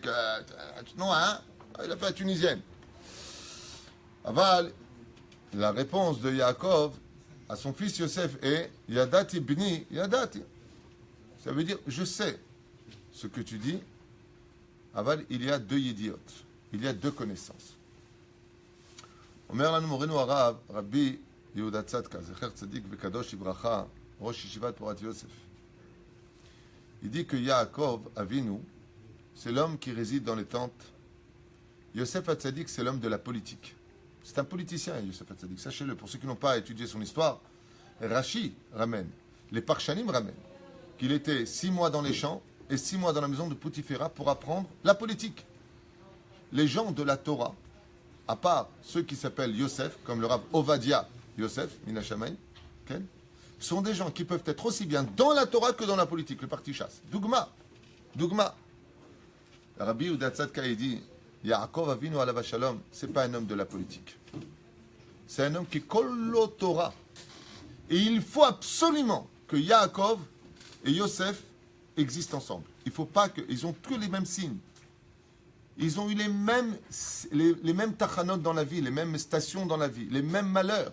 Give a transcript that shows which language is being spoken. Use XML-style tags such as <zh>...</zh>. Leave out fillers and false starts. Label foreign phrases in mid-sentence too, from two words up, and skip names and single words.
<fr>non, hein? Il a fait la tunisienne. Aval, la réponse de Yaakov à son fils Yosef est</fr> <he>ידעתי בני ידעתי.</he> <fr>Ça veut dire, je sais ce que tu dis. Aval, il y a deux idiotes, il y a deux connaissances.</fr> <he>אומר לנו מורנו הרב, רבי יהודה צדקה, זכר צדיק וקדוש לברכה, ראש ישיבת פורת יוסף.</he> <fr>Il dit que Yaakov Avinu, c'est l'homme qui réside dans les tentes. Yosef Hatzadik, c'est l'homme de la politique. C'est un politicien, Yosef Hatzadik. Sachez-le, pour ceux qui n'ont pas étudié son histoire, Rashi ramène, les Parshanim ramènent, qu'il était 6 mois dans les champs et 6 mois dans la maison de Poutiféra pour apprendre la politique. Les gens de la Torah, à part ceux qui s'appellent Yosef, comme le Rav Ovadia Yosef, Minashamayim, okay, sont des gens qui peuvent être aussi bien dans la Torah que dans la politique, le parti chasse. Dougma. Rabbi Yehuda Tzadka dit, Yaakov Avinu</fr> <he>עליו השלום,</he> <fr>c'est pas un homme de la politique. C'est un homme qui est</fr> <he>כולו תורה.</he> <fr>Et il faut absolument que Yaakov et Yosef existent ensemble. Il faut pas que... Ils ont tous les mêmes signes. Ils ont eu les mêmes tachanot dans la vie, les mêmes stations dans la vie, les mêmes malheurs.</fr>